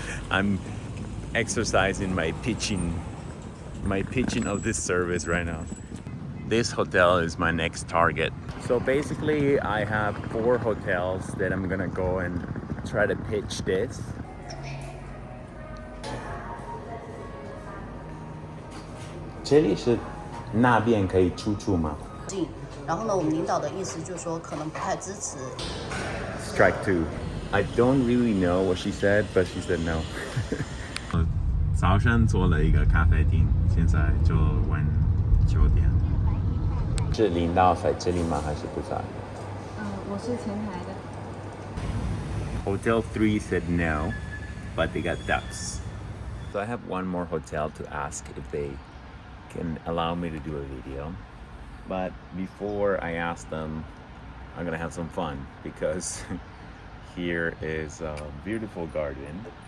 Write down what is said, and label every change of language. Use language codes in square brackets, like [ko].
[en] I'm exercising my pitching of this service right now. This hotel is my next target. So basically I have 4 hotels that I'm gonna go and try to pitch this. [zh] 这里是那边可以出租吗？然后呢，我们领导的意思就是说，可能不太支持。 [en] Strike 2. I don't really know what she said, but she said no. [zh] 早上做了一个咖啡厅，现在就玩酒店。是领导在这里吗？还是不在？我是前台的。 [en] Hotel 3 said no, but they got ducks. So I have one more hotel to ask if they can allow me to do a video. But before I ask them, I'm gonna have some fun because here is a beautiful garden.